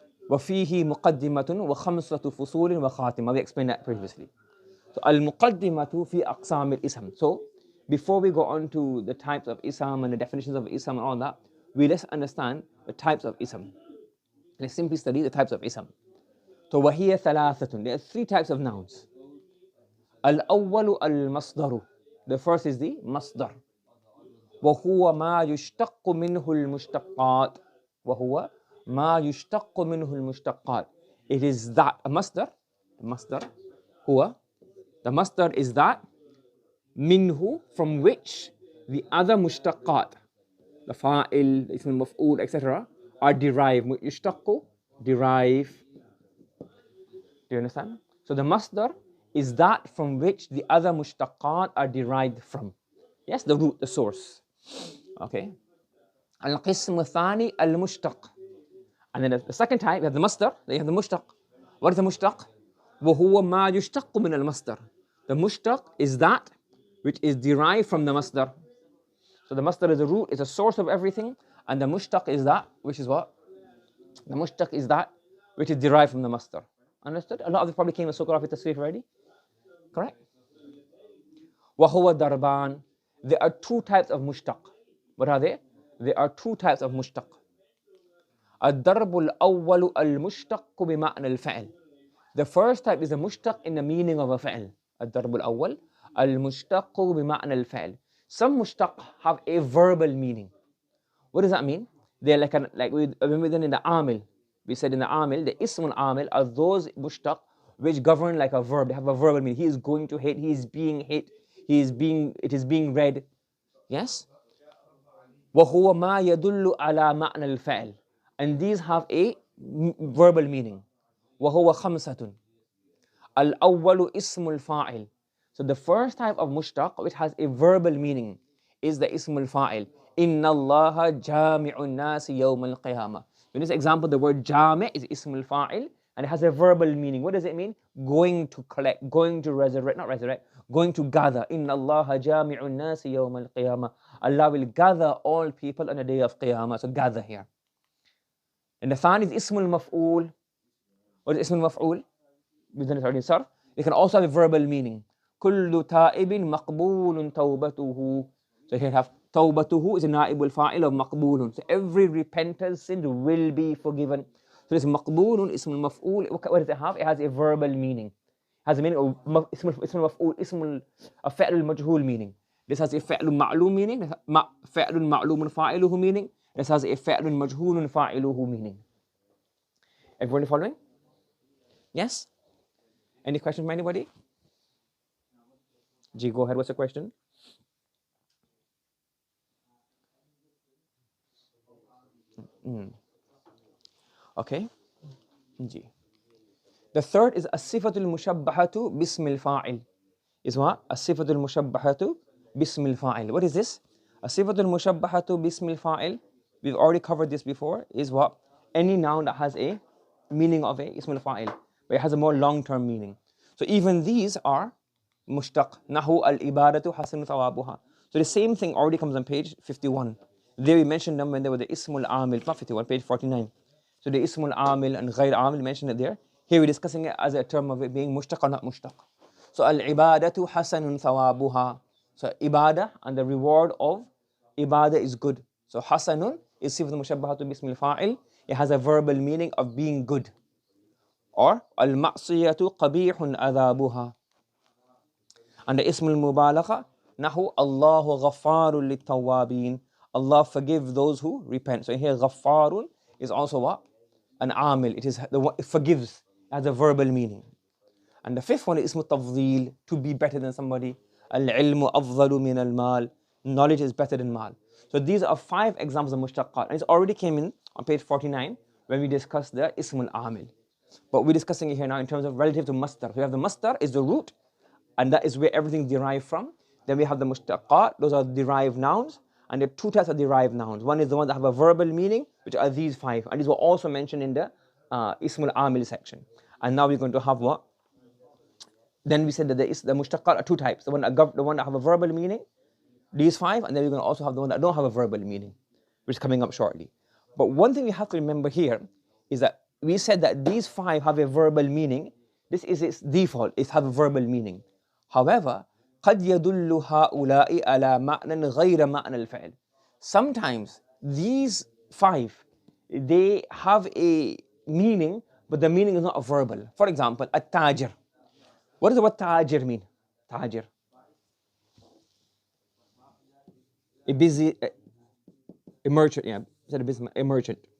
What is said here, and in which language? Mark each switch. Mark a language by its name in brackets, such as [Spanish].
[Arabic] وفيه مقدمة وخمسة فصول وخاتمة. [English] We explained that previously. [Arabic] So al-muqaddimatu fi aqsam al-ism. [English] So before we go on to the types of ism and the definitions of ism and all that, let's understand the types of ism. Let's simply study the types of ism. [Arabic] So وهي ثلاثة. [English] There are three types of nouns. [Arabic] الأول المصدر. [English] The first is the masdar. [Arabic] وهو ما يشتق منه المشتقات. وهو ما يشتق منه المشتقات. [English] It is that a masdar. هو. The masdar is that minhu, from which the other mushtaqat, the fa'il, the ism al-maf'ul, etc., are derived. Yushtaqu, derive. Do you understand? So the masdar is that from which the other mushtaqat are derived from. Yes, the root, the source. Okay. [Arabic] Al-qism al-thani al-mushtaq. [English] And then the second type, you have the masdar, then you have the mushtaq. What is the mushtaq? [Arabic] وهو ما يشتق من المصدر. [English] The mushtaq is that which is derived from the masdar. So the masdar is a root, is a source of everything, and the mushtaq is that which is what? The mushtaq is that which is derived from the masdar. Understood? A lot of you probably came to Sukra fi Tasrif already. Correct? [Arabic] وهو darban. [English] There are two types of mushtaq. What are they? There are two types of mushtaq. [Arabic] الضرب الأول المشتق بمعنى الفعل. [English] The first type is a mushtaq in the meaning of a fa'il. [Arabic] الضرب الأول المشتق بمعنى الفعل. [English] Some mushtaq have a verbal meaning. What does that mean? They're like when we done in the amil. We said in the amil, the ism al-amil are those mushtaq which govern like a verb. They have a verbal meaning. He is going to hit. He is being hit. It is being read. Yes. [Arabic] وهو ما يدل على معنى الفعل. [English] And these have a verbal meaning. [Arabic] وهو خمسة. الأول اسم الفاعل. [English] So the first type of mushtaq which has a verbal meaning is the ism al-fa'il. [Arabic] إن الله جامع الناس يوم القيامة. [English] In this example, the word jami' is ism al-fa'il and it has a verbal meaning. What does it mean? Going to collect, going to resurrect, not resurrect, going to gather. [Arabic] إن الله جامع الناس يوم القيامة. [English] Allah will gather all people on the day of Qiyamah. So gather here. And the thani is ism al-maf'ul. What is ism al-maf'ul? We've done it already, sir. It can also have a verbal meaning. كل تائب مقبول توبته. So here you have توبته is a نائب الفاعل of مقبول. So every repentant sin will be forgiven. So So this مقبول, اسم المفعول, what does it have? It has a verbal meaning. It has a meaning of اسم المفعول, اسم الفعل المجهول meaning. This has a فعل معلوم meaning. فعل معلوم فاعله meaning. This has a فعل مجهول فاعله meaning. Everybody following? Yes? Any questions from anybody? G, go ahead. What's the question? Okay. G. The third is الصفة المشبهة باسم الفاعل. Is what? [Arabic] الصفة المشبهة باسم الفاعل. [English] What is this? [Arabic] الصفة المشبهة باسم الفاعل. [English] We've already covered this before. Is what? Any noun that has a meaning of a اسم الفاعل, but it has a more long-term meaning. So even these are mushtaq. [Arabic] نحو العبادة حسن ثوابها. [English] So the same thing already comes on page 51. There we mentioned them when they were the اسم العامل, not 51, page 49. So the اسم العامل and غير عامل, we mentioned it there. Here we're discussing it as a term of it being mushtaq or not mushtaq. [Arabic] So العبادة حسن ثوابها. [English] So ibadah and the reward of ibadah is good. So حسن is صفة مشبهة باسم الفاعل. It has a verbal meaning of being good. [Arabic] Or المعصية قبيح عذابها. And the اسم المبالغة نحو الله غفار للتوابين. [English] Allah forgive those who repent. So here غفار is also what? An amil. It is it forgives. It has a verbal meaning. And the fifth one is اسم التفضيل, to be better than somebody. [Arabic] العلم أفضل من المال. [English] Knowledge is better than mal. So these are 5 examples of mushtaqat. And it already came in on page 49 when we discussed the ism al-amil. But we're discussing it here now in terms of relative to masdar. So we have the masdar is the root, and that is where everything derived from. Then we have the mushtaqat, those are derived nouns. And there are 2 types of derived nouns. One is the ones that have a verbal meaning, which are these 5. And these were also mentioned in the ism al-amil section. And now we're going to have what? Then we said that the mushtaqat are 2 types. The one that have a verbal meaning, these 5, and then we're going to also have the one that don't have a verbal meaning, which is coming up shortly. But one thing we have to remember here is that we said that these 5 have a verbal meaning. This is its default, it have a verbal meaning. [Arabic] However, قد يدل هؤلاء على معنى غير معنى الفعل. [English] Sometimes these 5, they have a meaning, but the meaning is not a verbal. For example, التاجر. What does the word تاجر mean? [Arabic] تاجر. [English] A merchant, yeah, a merchant.